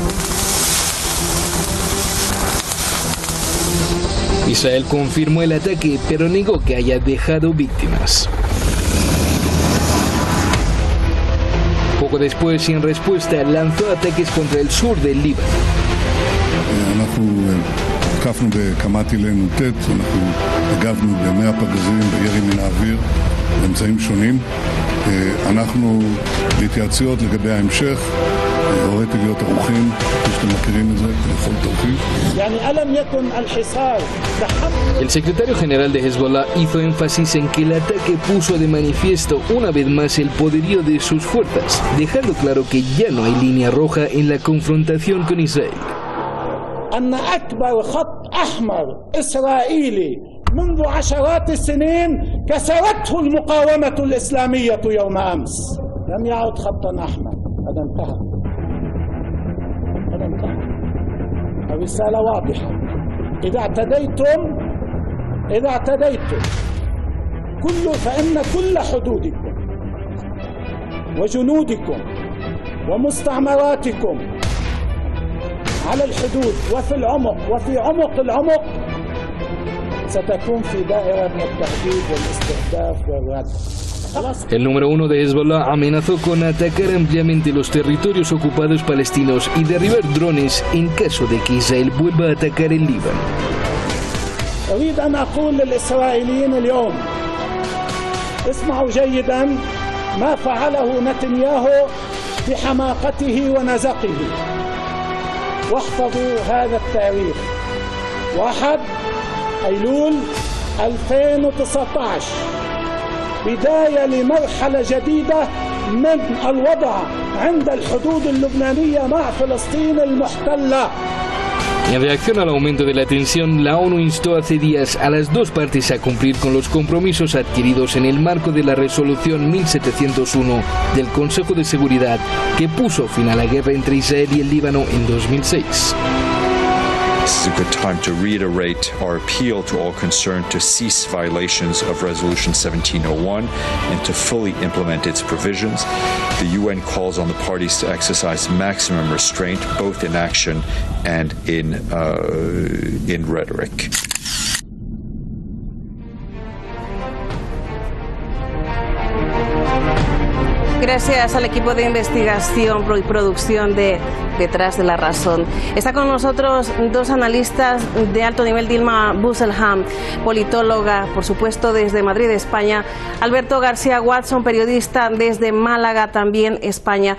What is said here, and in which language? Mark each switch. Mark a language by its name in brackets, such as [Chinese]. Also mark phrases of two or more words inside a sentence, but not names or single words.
[Spanish] Israel confirmó el ataque, pero negó que haya dejado víctimas. Poco después, y en respuesta, lanzó ataques contra el sur del Líbano. [Hebrew] הותקפנו בכמה טילי נ"ט, אנחנו הגבנו ב100 פגזים בירי מן האוויר באמצעים שונים. אנחנו בהתייעצויות לגבי ההמשך, הוריתי להיות ערוכים, כפי שאתם מכירים את זה, לכל תרחיש. [Spanish] El secretario general de Hezbollah hizo énfasis en que el ataque puso de manifiesto una vez más el poderío de sus fuerzas, dejando claro que ya no hay línea roja en la confrontación con Israel. [Arabic] أن أكبر خط أحمر إسرائيلي منذ عشرات السنين كسرته المقاومة الإسلامية يوم أمس. لم يعد خطا أحمر، هذا انتهى. هذا انتهى. الرسالة واضحة. إذا اعتديتم فإن كل حدودكم وجنودكم ومستعمراتكم على الحدود وفي عمق العمق ستكون في دائرة التهديد والاستهداف والرد. [Spanish] El número 1 de Hezbollah amenazó con atacar ampliamente los territorios ocupados palestinos y derribar drones en caso de que Israel vuelva a atacar el Líbano. [Arabic] أريد أن أقول للإسرائيليين اليوم اسمعوا جيدا ما فعله نتنياهو بحماقته ونزقه. واحفظوا هذا التاريخ 1 أيلول 2019 بداية لمرحلة جديدة من الوضع عند الحدود اللبنانية مع فلسطين المحتلة. [Spanish] En reacción al aumento de la tensión, la ONU instó hace días a las dos partes a cumplir con los compromisos adquiridos en el marco de la resolución 1701 del Consejo de Seguridad, que puso fin a la guerra entre Israel y el Líbano en 2006. [English] This is a good time to reiterate our appeal to all concerned to cease violations of Resolution 1701 and to fully implement its provisions. The UN calls on the parties to exercise maximum restraint, both in action and in rhetoric. [Spanish] Gracias al equipo de investigación y producción de Detrás de la Razón. Está con nosotros dos analistas de alto nivel: Dilma Busselham, politóloga, por supuesto, desde Madrid, España; Alberto García Watson, periodista desde Málaga, también España.